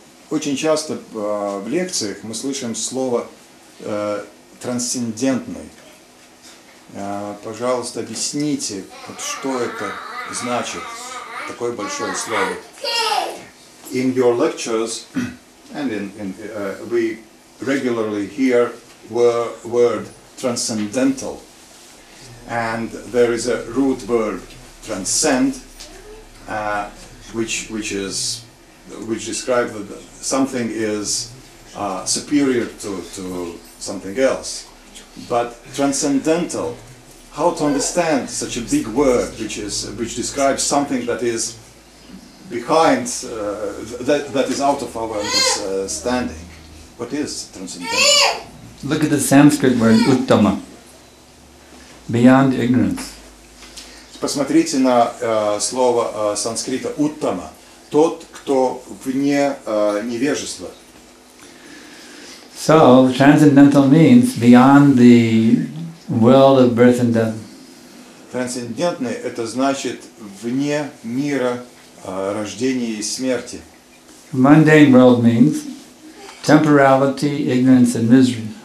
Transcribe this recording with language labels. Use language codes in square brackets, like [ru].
[ru] Очень часто в лекциях мы слышим слово трансцендентный. Пожалуйста, объясните, вот что это значит, такое большое слово. [en] In your lectures, and we regularly hear word transcendental, and there is a root word transcend, which describes that something is superior to something else. But transcendental, how to understand such a big word which describes something that is behind, that is out of our understanding? What is transcendental? Look at the Sanskrit word uttama, beyond ignorance. [ru] Посмотрите на слово санскрита уттама, тот, кто вне невежества. [en] So, transcendental means beyond the world of birth and death. [ru] Трансцендентный — это значит вне мира рождения и смерти. [en] Mundane world means temporality, ignorance and misery.